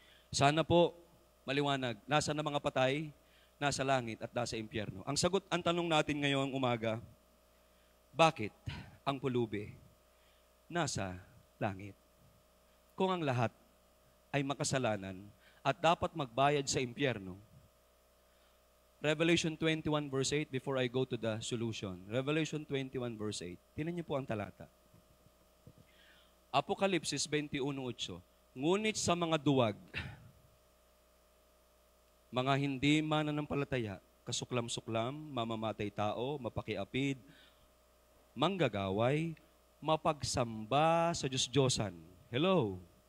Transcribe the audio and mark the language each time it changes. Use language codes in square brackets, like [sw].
[tl] Sana po maliwanag, nasa na mga patay, nasa langit at nasa impyerno. Ang sagot, ang tanong natin ngayong umaga, Bakit ang pulubi nasa langit? Kung ang lahat ay makasalanan at dapat magbayad sa impyerno. [en] Revelation 21 verse 8, before I go to the solution. Revelation 21 verse 8. [tl] Tingnan niyo po ang talata. Apokalipsis 21:8. Ngunit sa mga duwag, mga hindi mananampalataya, kasuklam-suklam, mamamatay tao, mapakiapid, manggagaway, mapagsamba sa Diyos-Diyosan. Hello?